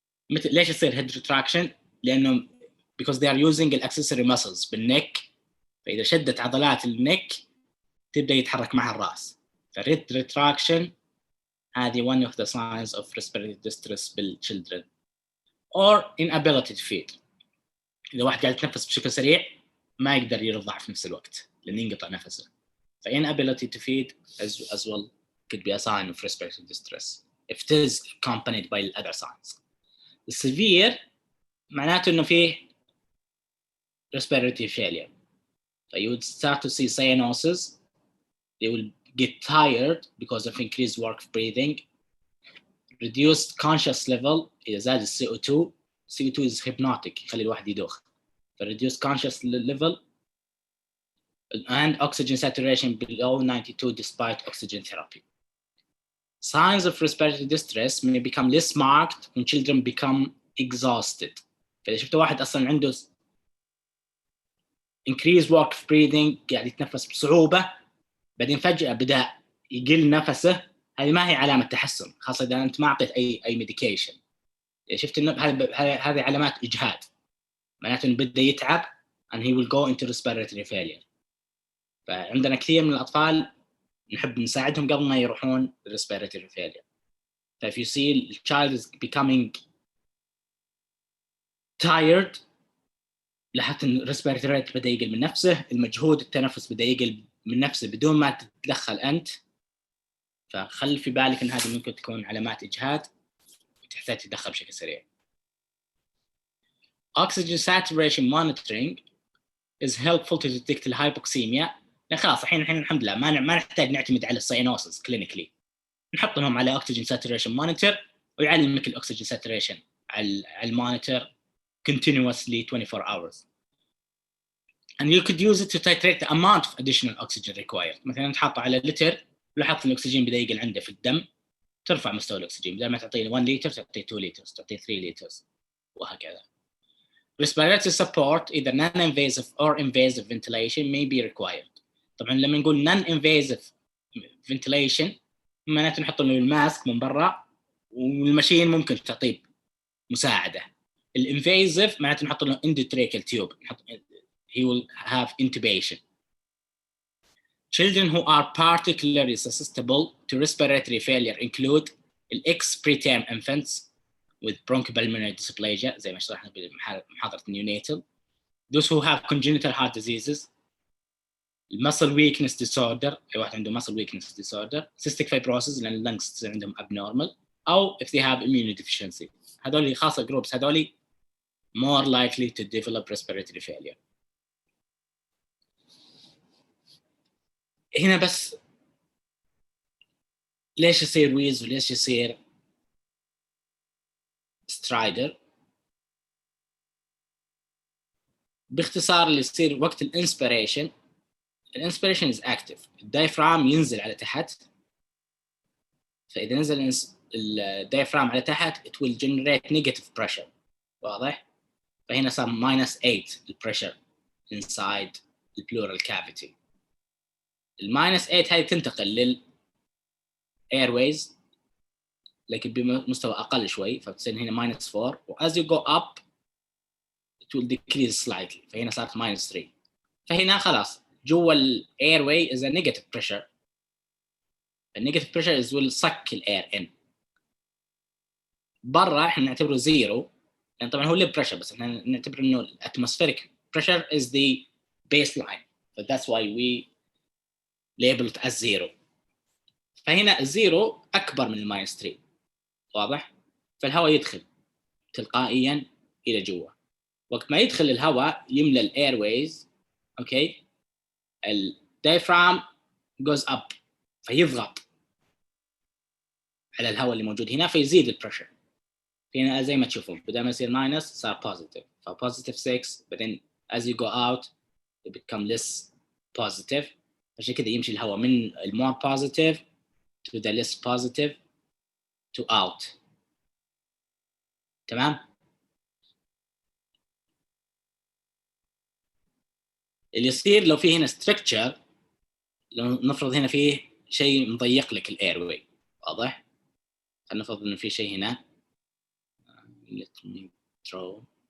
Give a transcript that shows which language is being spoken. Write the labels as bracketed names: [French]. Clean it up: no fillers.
[Arabic] ليش يصير head retraction؟ لأنه [English] because they are using the accessory muscles [Arabic] بالneck, فإذا شدت عضلات النك تبدأ يتحرك معها الرأس. [English] head retraction هذه one of the signs of respiratory distress بالchildren. or inability to feed. [Arabic] إذا واحد قاعد يتنفس بشكل سريع ما يقدر يرضع في نفس الوقت لأن ينقطع نفسه. [English] inability to feed as well could be a sign of respiratory distress if it is accompanied by other signs. [Arabic] severe معناته إنه فيه respiratory failure. [English] So you would start to see cyanosis. They will get tired because of increased work of breathing. Reduced conscious level [Arabic] إذا زاد [English] CO2. CO2 is hypnotic, [Arabic] يخلي الواحد يدوخ. [English] So reduced conscious level and oxygen saturation below 92 despite oxygen therapy. Signs of respiratory distress may become less marked when children become exhausted. [Arabic] فإذا شفت واحد أصلاً عنده increased work of breathing, قاعد يتنفس بصعوبة, بعدين فجأة بدأ يقل نفسه, هذه ما هي علامة تحسن, خاصة إذا أنت ما أعطيت أي medication. شفت إنه هذه علامات إجهاد, معناته إنه بدأ يتعب [English] and he will go into respiratory failure. [Arabic] فعندنا كثير من الأطفال نحب نساعدهم قبل ما يروحون respiratory failure. [English] So if you see the child is becoming tired, [Arabic] لاحظت إن respiratory rate بدأ يقل من نفسه, المجهود التنفس بدأ يقل من نفسه بدون ما تتدخل أنت, فخلي في بالك إن هذه ممكن تكون علامات إجهاد وتحتاج تتدخل بشكل سريع. [English] Oxygen saturation monitoring is helpful to detect hypoxemia [Arabic] يعني خلاص الحين الحمد لله ما نحتاج نعتمد على الساينوسز كلينيكلي، نحط لهم على اوكسجين ساتوريشن مونيتور ويعلمك الاكسجين ساتوريشن على المونيتور [English] continuously 24 hours. and you could use it to titrate the amount of additional oxygen required. [Arabic] مثلا تحطه على لتر، لاحظت الاكسجين بدا يقل عنده في الدم، ترفع مستوى الاكسجين، بدل ما تعطيه 1 لتر تعطيه 2 لتر، تعطيه 3 لتر وهكذا. [English] Respiratory support either non-invasive or invasive ventilation may be required. [Arabic] طبعا لما نقول non-invasive ventilation معناته نحط له الماسك من برا والماشين ممكن تعطيه مساعده. الانفيزيف معناته نحط له endotracheal tube، [English] he will have intubation. Children who are particularly susceptible to respiratory failure include X preterm infants with bronchopulmonary dysplasia [Arabic] زي ما شرحنا بمحاضرة [English] neonatal, those who have congenital heart diseases, muscle weakness disorder، [Arabic] أي واحد عنده [English] muscle weakness disorder، cystic fibrosis [Arabic] لأن اللنجز تصير عندهم [English] abnormal، أو if they have immunodeficiency. [Arabic] هذول خاصة [English] groups هذول more likely to develop respiratory failure. [Arabic] هنا بس ليش يصير ويز وليش يصير سترايدر؟ باختصار اللي يصير وقت الانسبيريشن is active، الدايفرام ينزل على تحت، فإذا نزل الدايفرام على تحت [English] it will generate negative pressure، [Arabic] واضح؟ فهنا صار -8 البريشر inside the pleural cavity. -8 هذه تنتقل للairways لكن بمستوى أقل شوي، فبتصير هنا -4 و [English] as you go up it will decrease slightly، [Arabic] فهنا صارت -3. فهنا خلاص جوا [English] airway is a negative pressure. النيجاتيف pressure is will suck air in. [Arabic] برا احنا نعتبره زيرو، يعني طبعا هو ليه pressure بس احنا نعتبر انه [English] atmospheric pressure is the baseline. So that's why we label it as zero. [Arabic] فهنا الزيرو أكبر من -3، واضح؟ فالهواء يدخل تلقائيا إلى جوا. وقت ما يدخل الهواء يملى الايرويز، اوكي، الدايفرام goes up فيضغط على الهواء اللي موجود هنا فيزيد البريشر. هنا زي ما تشوفون بدل ما يصير ماينس صار بوزيتيف، فبوزيتيف 6 بعدين [English] as you go out it become less positive. [Arabic] عشان كذا يمشي الهواء من المور [English] positive to the less positive to out. [Arabic] تمام؟ اللي يصير لو في هنا structure، لو نفرض هنا فيه شيء مضيق لك الايروي، واضح؟ خلينا نفرض انه في شيء هنا [English] let me draw.